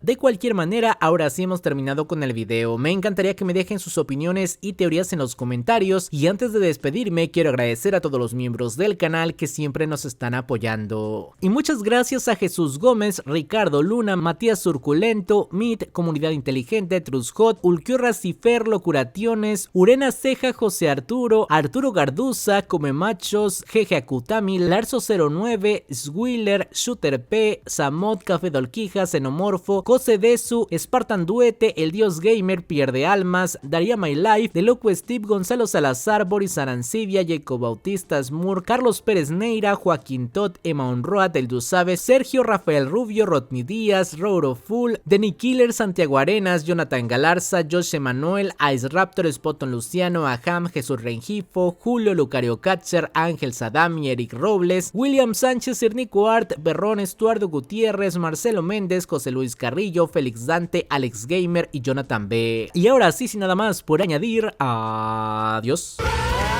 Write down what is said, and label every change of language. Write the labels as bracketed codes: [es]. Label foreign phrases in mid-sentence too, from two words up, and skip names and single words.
[es] De cualquier manera, ahora sí hemos terminado con el video. Me encantaría que me dejen sus opiniones y teorías en los comentarios, y antes de despedirme quiero agradecer a todos los miembros del canal que siempre nos están apoyando. Y muchas gracias a Jesús Gómez, Ricardo Luna, Matías Surculento, Mit, Comunidad Inteligente, Trushot, Ulquiorra Cifer, Locuraciones, Urena Ceja, José Arturo, Arturo Garduza, Comemachos, Jeje Akutami, Larzo09, Swiller, Shooter P, Samot, Café Dolquija, Xenomorfo, Cose Desu, Spartan Duete, El Dios Gamer, Pierde Almas, Daría My Life, De Loco Steve, Gonzalo Salazar, Boris Arancibia, Jacob Bautista Smur, Carlos Pérez Neira, Joaquín Tot, Emma Onroat, El Dusabe, Sergio Rafael Rubio, Rodney Díaz, Rouro Full, Denny Killer, Santiago Arenas, Jonathan Galarza, Josh Emanuel, Ice Raptor, Spoton Luciano, Aham, Jesús Rengifo, Julio Lucario Katcher, Ángel Sadami, Eric Robles, William Sánchez, Irnico Art, Berrón, Estuardo Gutiérrez, Marcelo Méndez, José Luis Carrillo, Félix Dante, Alex Gamer y Jonathan B. Y ahora sí, sin nada más por añadir, adiós.